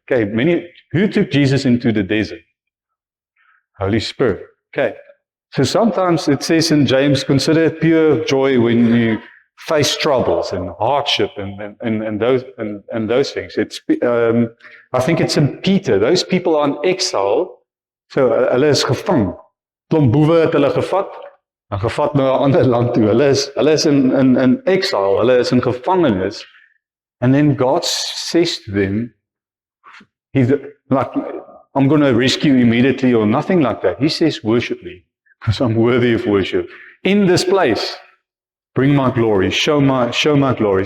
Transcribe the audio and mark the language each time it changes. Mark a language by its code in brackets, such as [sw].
[en] Okay, who took Jesus into the desert? Holy Spirit. Okay. So sometimes it says in James, consider it pure joy when you face troubles and hardship and those things. I think it's in Peter. Those people are in exile. [af] So hulle is gevang. Klomp boewe het hulle gevat en gevat na 'n ander land toe. Hulle is in exile. Hulle is in gevangenis. [en] And then God says to them, He's like, I'm going to rescue you immediately or nothing like that. He says, worship me, because I'm worthy of worship. In this place, bring my glory, show my glory.